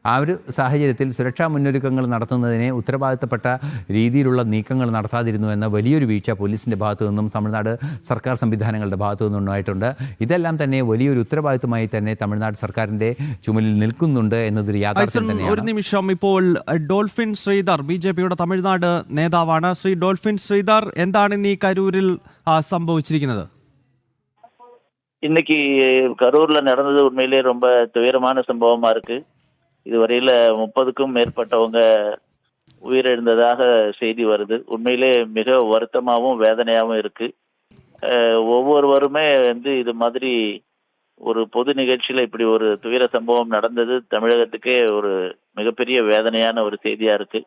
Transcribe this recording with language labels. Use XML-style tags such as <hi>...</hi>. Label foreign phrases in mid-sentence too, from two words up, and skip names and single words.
<ml>ആ ഒരു സാഹചര്യത്തിൽ സുരക്ഷാ മുന്നൊരുക്കങ്ങൾ നടത്തുന്നതിനെ ഉത്തരവാദിത്തപ്പെട്ട രീതിയിലുള്ള നീക്കങ്ങൾ നടത്താതിരുന്നു എന്ന വലിയൊരു വീഴ്ച പോലീസിൻ്റെ ഭാഗത്തു നിന്നും തമിഴ്നാട് സർക്കാർ സംവിധാനങ്ങളുടെ ഭാഗത്തു നിന്നും ഉണ്ടായിട്ടുണ്ട്. ഇതെല്ലാം തന്നെ വലിയൊരു ഉത്തരവാദിത്തമായി തന്നെ തമിഴ്നാട് സർക്കാരിൻ്റെ ചുമലിൽ നിൽക്കുന്നുണ്ട് എന്നതൊരു യാഥാർത്ഥ്യം തന്നെയാണ്. ഒരു നിമിഷം, ഇപ്പോൾ ഡോൾഫിൻ ശ്രീധർ ബി.ജെ.പിയുടെ തമിഴ്നാട് നേതാവാണ്. ശ്രീ ഡോൾഫിൻ ശ്രീധർ, എന്താണ് ഇന്ന് ഈ കരൂരിൽ സംഭവിച്ചിരിക്കുന്നത്?</ml> <ta>இன்னைக்கு கரூர்ல நடந்தது உண்மையிலேயே ரொம்ப துயரமான சம்பவமா இருக்கு. இதுவரையில 30க்கும் மேற்பட்டவங்க உயிரிழந்ததாக செய்தி வருது. உண்மையிலே மிக வருத்தமாகவும் வேதனையாகவும் இருக்கு. ஒவ்வொருவருமே இது மாதிரி ஒரு பொது நிகழ்ச்சியில இப்படி ஒரு துயர சம்பவம் நடந்தது தமிழகத்துக்கே ஒரு மிகப்பெரிய வேதனையான ஒரு செய்தியா இருக்கு.</ta>